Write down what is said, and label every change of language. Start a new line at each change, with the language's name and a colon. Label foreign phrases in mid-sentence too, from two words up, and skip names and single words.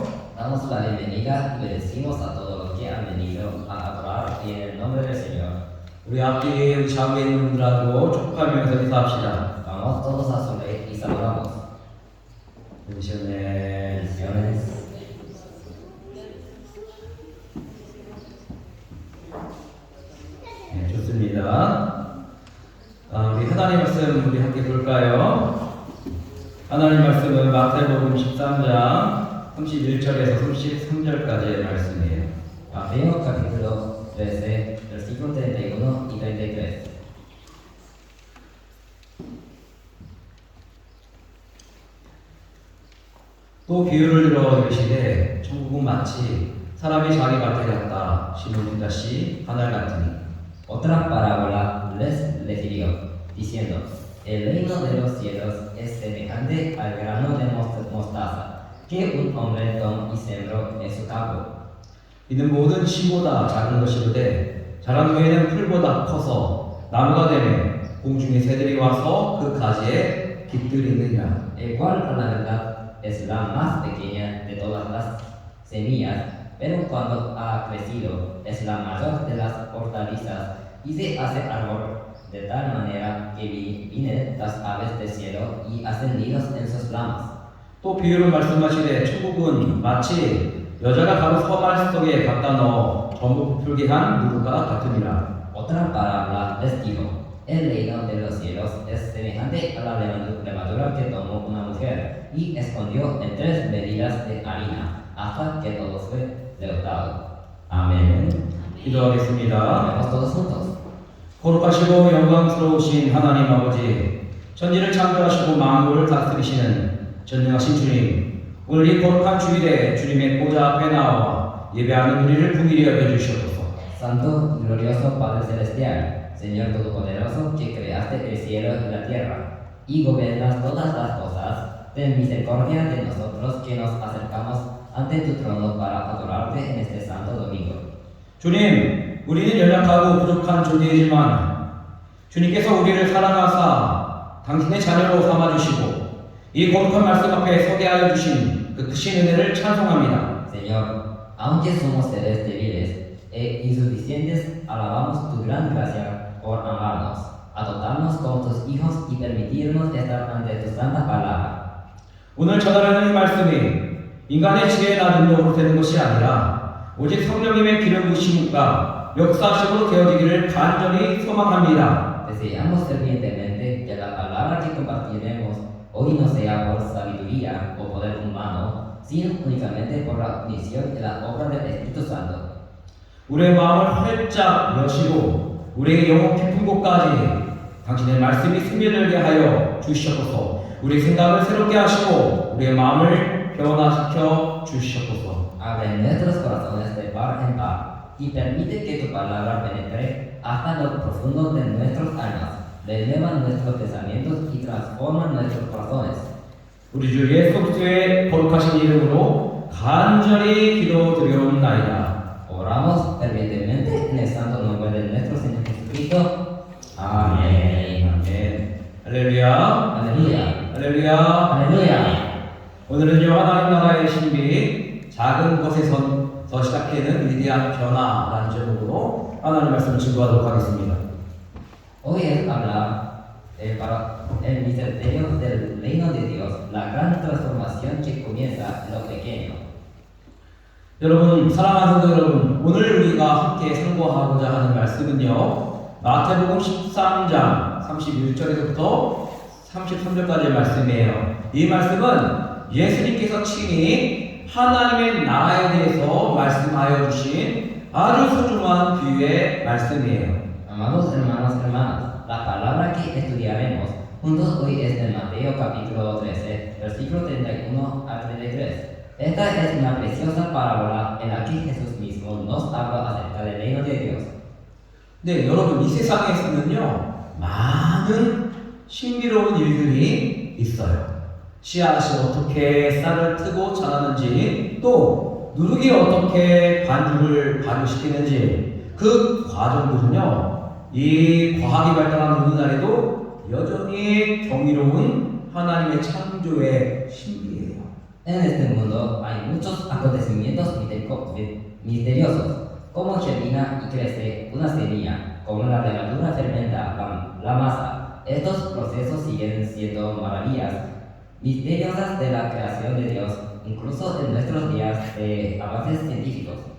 Spanish: Damos la bienvenida y bendecimos a todos los que han venido a adorar en el nombre del Señor.
Korean: 우리 앞뒤에 우리 좌우에 있는 분들하고 축복하면서 인사합시다.
Spanish: Vamos todos a su ley y saludamos. bendiciones. Bendiciones.
Korean: 네, 좋습니다. 우리 하나님 말씀 우리 함께 볼까요? 하나님 말씀은 마태복음 13장 31절에서 33절까지의 말씀이에요.
Spanish: Mateo capítulo 13, versículos 31 y 33.
Korean: 또 비유를 들어 이르시되 천국은 마치 사람이 자기 밭에 갔다 심은 자씨 하늘 같으니.
Spanish: Otra parábola les refirió, diciendo: El reino de los cielos es semejante al grano de mostaza, que un hombre tomó y sembró en su campo.
Korean: 이는 모든 씨보다 작은 것이로되 자란 후에는 풀보다 커서 나무가 되매 공중의 새들이 와서 그 가지에 깃들이느니라.
Spanish: El cual, por la verdad, es la más pequeña de todas las semillas, pero cuando ha crecido es la mayor de las hortalizas y se hace árbol de tal manera que vienen las aves del cielo y hacen nidos en sus ramas.
Korean: 또 비유를 말씀하시되 천국은 마치 여자가 가루 서말 속에 갖다 넣어 전부 부풀게 한 누룩과 같으니라.
Spanish: Otra parábola les dijo: El reino de los cielos es semejante a la levadura que tomó una mujer y escondió en 3 medidas de harina hasta que todo fue leudado. Amén.
Korean: 기도하겠습니다.
Spanish: Vemos todos juntos.
Korean: 거룩하시고 영광스러우신 하나님 아버지, 천지를 창조하시고 만물을 다스리시는 전능하신 주님, 오늘 이 거룩한 주일에 주님의 보좌 앞에 나와 예배하는 우리를 긍휼히 여겨주시옵소서.
Spanish: Santo, glorioso Padre Celestial, Señor Todopoderoso, que creaste el cielo y la tierra, y gobiernas todas las cosas, ten misericordia de nosotros que nos acercamos ante tu trono para adorarte en este santo domingo.
Korean: 주님, 우리는 연약하고 부족한 존재이지만 주님께서 우리를 사랑하사 당신의 자녀로 삼아주시고 이 거룩한 말씀 앞에 서게 하여 주신 그 크신 은혜를 찬송합니다.
Spanish: Señor, aunque somos seres débiles e insuficientes, alabamos tu gran gracia por amarnos, adoptarnos como tus hijos y permitirnos estar ante tu santa palabra.
Korean: 오늘 전하려는 이 말씀이 인간의 지혜나 능력으로 되는 것이 아니라 오직 성령님의 기름 부으심과 역사심으로 되어지기를 간절히 소망합니다.
Spanish: Deseamos fervientemente que la palabra que compartiremos hoy no sea por sabiduría o poder humano, sino únicamente por la misión y la obra del Espíritu Santo.
Korean: 우리의 마음을 활짝 여시고 우리의 영혼 깊은 곳까지 당신의 말씀이 스며들게 하여 주시옵소서. 우리 생각을 새롭게 하시고 우리의 마음을 변화시켜 주시옵소서.
Spanish: Abre nuestros corazones de par en par y permite que tu palabra penetre hasta lo profundo de nuestros almas, renueva nuestros pensamientos y transforma nuestros corazones.
Korean: 우리 주 예수 그리스도의 거룩하신 이름으로 간절히 기도드리옵나이다.
Spanish: Oramos fervientemente en el santo nombre de nuestro Señor Jesucristo. Amén.
Korean: 아멘. 할렐루야.
Spanish: Aleluya.
Korean: 할렐루야.
Spanish: Aleluya.
Korean: 오늘은요 하나님 나라의 신비 작은 것에서 시작되는 위대한 변화라는 제목으로 하나님 말씀을 증거하도록 하겠습니다.
Spanish: Hoy es hablar para el misterio del reino de Dios, la gran transformación que comienza en lo pequeño.
Korean: 여러분, 사랑하는 성도 여러분, 오늘 우리가 함께 상고하고자 하는 말씀은요 마태복음 13장 31절에서부터 33절까지의 말씀이에요. 이 말씀은 예수님께서 친히 하나님의 나라에 대해서 말씀하여 주신 아주 소중한 비유의 말씀이에요.
Spanish: Amados hermanos y hermanas, la palabra que estudiaremos juntos hoy es de Mateo capítulo 13, versículo 31 a 33. Esta es una preciosa parábola en la que Jesús mismo nos habla acerca del reino de Dios.
Korean: 네, 여러분, 이 세상에서는요 많은 신비로운 일들이 있어요. 씨앗이 어떻게 쌀을 트고 자라는지, 또 누룩이 어떻게 반죽을 발효시키는지, 그 과정들은요 이 과학이 발달한 오늘날에도 여전히 경이로운 하나님의 창조의 신비예요.
Spanish: En este mundo hay muchos acontecimientos misteriosos, como germina y crece una semilla, como la levadura fermenta la masa. Estos procesos siguen siendo maravillas misteriosas de la creación de Dios, incluso en nuestros días de avances científicos.